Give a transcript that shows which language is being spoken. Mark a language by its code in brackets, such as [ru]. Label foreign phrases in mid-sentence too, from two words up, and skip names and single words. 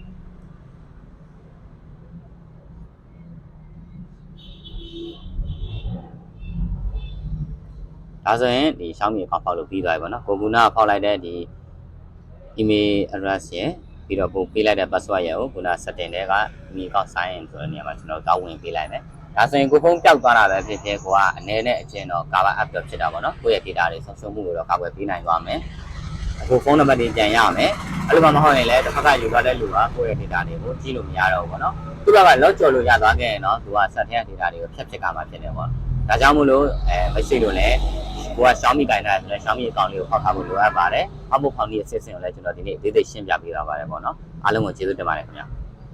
[my] ဒါဆိုရင်ဒီ Xiaomi account ဖောက်လို့ပြီးသွားပြီပေါ့နော်ကိုကူနာဖောက်လိုက်တဲ့ဒီ [en] email address [my] ရယ်ပြီးတော့ပို့ပေးလိုက်တဲ့ password ရယ်ကိုခုန setting တွေက [en] Mi account sign [my] in ဆိုတဲ့နေရာမှာကျွန်တော်တောင်းဝင်ပေးလိုက်မယ်ဒါဆိုရင်ကိုဖုန်းပျောက်သွားတာပဲဖြစ်ဖြစ်ကိုကအနည်းနဲ့အကျဉ်းတော့ [en] cover up [my] တော့ဖြစ်တာပေါ့နော်ကိုယ့်ရဲ့ data တွေဆုံးရှုံးမှုတွေတော့ကာကွယ်ပေးနိုင်သွားမယ်အခုဖုန်းနံပါတ်တွေပြန်ရမယ်အဲ့လိုမှမဟုတ်ရင်လည်းတစ်ခါကယူသွားတဲ့လူကကိုယ့်ရဲ့ data တွေကိုကြည့်လို့မရတော့ဘူးပေါ့နော်သူကလော့ကြော်လို့ရသွားခဲ့ရင်တော့သူက set ထဲက data တွေကိုဖြတ်ကမှဖြစ်နေပေါ့ဒါကြောင့်မို့လို့မရှိလို့လည်းကိုက Xiaomi ကိုင်တာဆိုတော့ Xiaomi account လေးကိုဖောက်ထားဖို့လိုအပ်ပါတယ်။ဖောက်ဖို့ဖောက်နည်းအစစ်အစင်ကိုလည်းကျွန်တော်ဒီနေ့အသေးစိတ်ရှင်းပြပေးသွားပါတယ်ပေါ့နော်။အားလုံးကိုကျေးဇူးတင်ပါတယ်ခင်ဗျာ။